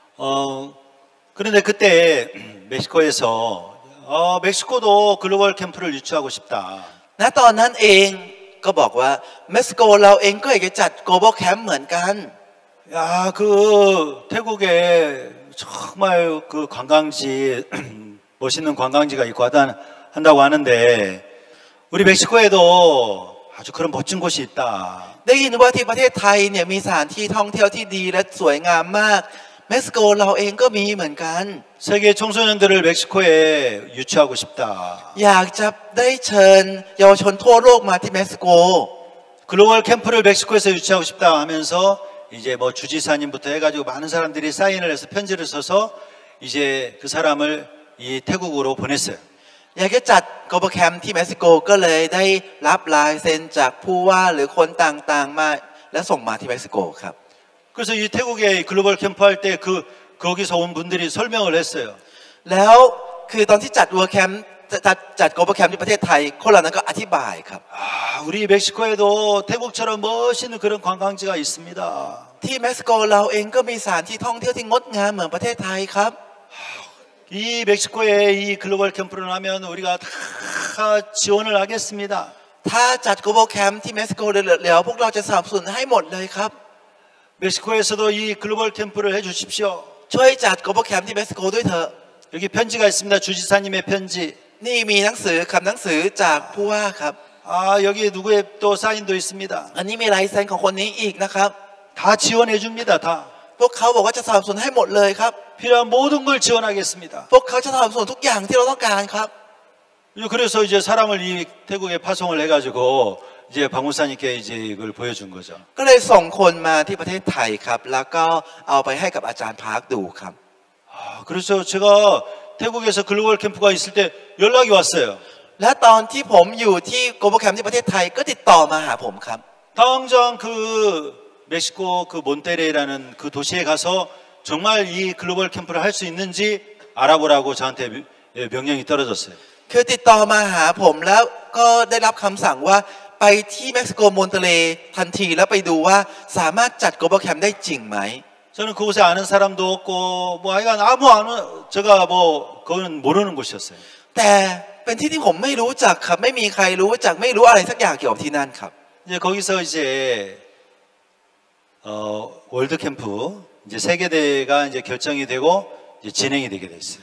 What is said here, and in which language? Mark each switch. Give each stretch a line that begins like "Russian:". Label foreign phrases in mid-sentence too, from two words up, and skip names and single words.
Korean: 그런데 그때 멕시코에서 멕시코도 글로벌 캠프를 유치하고 싶다.
Thai: ณตอนนั้นเองก็บอกว่าเม็กซิโกเราเองก็อยากจะจัด
English: global camp
Thai: เหมือนกัน
Korean: 야, 그 태국에 정말 그 관광지 멋있는 관광지가 있고 한다고 하는데 우리 멕시코에도 아주 그런 멋진 곳이 있다.
Thai: ได้ยินว่าที่ประเทศไทยเนี่ยมีสถานที่ท่องเที่ยวที่ดีและสวยงามมากเม็กซิโกเราเองก็มีเหมือนกัน
Korean: 세계 청소년들을 멕시코에 유치하고 싶다.
Thai: อยากจะได้เชิญเยาวชนทั่วโลกมาที่เม็กซิโก
Korean: 글로벌 캠프를 멕시코에서 유치하고 싶다 하면서 이제 뭐 주지사님부터 해가지고 많은 사람들이 사인을 해서 편지를 써서 이제 그 사람을 이 태국으로 보냈어요.
Thai: อยากจะจัด
English: global camp
Thai: ที่เม็กซิโกก็เลยได้รับลายเซ็นจากผู้ว่าหรือคนต่างๆมาและส่งมาที่เม็กซิโกครับ
Korean: 그래서 이 태국에 글로벌 캠프 할 때 거기서 온 분들이 설명을 했어요.
Thai: แล้วคือตอนที่จัด
English: world camp
Thai: จัด
English: global camp
Thai: ที่ประเทศไทยคนเหล่านั้นก็อธิบายครับ
Korean: 우리 멕시코에도 태국처럼 멋있는 그런 관광지가 있습니다.
Thai: ที่เม็กซิโกเราเองก็มีสถานที่ท่องเที่ยวที่งดงามเหมือนประเทศไทยครับ
Korean: 이 멕시코에 이 글로벌 캠프를 하면 우리가 다 지원을 하겠습니다.
Thai: ถ้าจัด
English: global camp
Thai: ที่เม็กซิโกเดี๋ยวพวกเราจะสนับสนุนให้หมดเลยครับ
Korean: 멕시코에서도 이 글로벌 캠프를 해주십시오.
Thai: ช่วยจัด
English: global camp
Thai: ที่เม็กซิโกด้วยเถอะ
Korean: 여기 편지가 있습니다. 주지사님의 편지.
Thai: นี่มีหนังสือคำหนังสือจากผู้ว่าครับ
Korean: 여기 누구의 또 사인도 있습니다.
Thai: อันนี้มีลายเซ็นของคนนี้อีกนะครับ
Korean: 다 지원해 줍니다. 다.
Thai: พวกเขาบอกว่าจะสนับสนุนให้หมดเลยครับ
Korean: 필요한 모든 걸 지원하겠습니다.
Thai: พวกเขาจะสนับสนุนทุกอย่างที่เราต้องการครับ
Korean: 그래서 이제 사람을 이 태국에 파송을 해가지고 이제 박무사님께 이제 이걸 보여준 거죠.
Thai: ก็เลยส่งคนมาที่ประเทศไทยครับแล้วก็เอาไปให้กับอาจารย์พาร์คดูครับ
Korean: 그래서 제가 태국에서 글로벌 캠프가 있을 때 연락이 왔어요.
Thai: และตอนที่ผมอยู่ที่
English: global camp
Thai: ที่ประเทศไทยก็ติดต่อมาหาผมครับ
Korean: 당장 그 멕시코 그 몬테레이라는 그 도시에 가서 정말 이 글로벌 캠프를 할 수 있는지 알아보라고 저한테 명령이 떨어졌어요.
Thai: คือติดต่อมาหาผมแล้วก็ได้รับคำสั่งว่าไปที่เม็กซิโกมอนเตเลทันทีแล้วไปดูว่าสามารถจัด
English: global camp
Thai: ได้จริงไหม
Korean: 저는 그곳에 아는 사람도 없고 뭐 하여간 제가 뭐 그거는 모르는 곳이었어요.
Thai: แต่เป็นที่ที่ผมไม่รู้จักครับไม่มีใครรู้จักไม่รู้อะไรสักอย่างเกี่ยวกับที่นั่นครับ
Korean: 이제 거기서 이제 월드 캠프 이제 세계대회가 이제 결정이 되고 이제 진행이 되게 됐어요.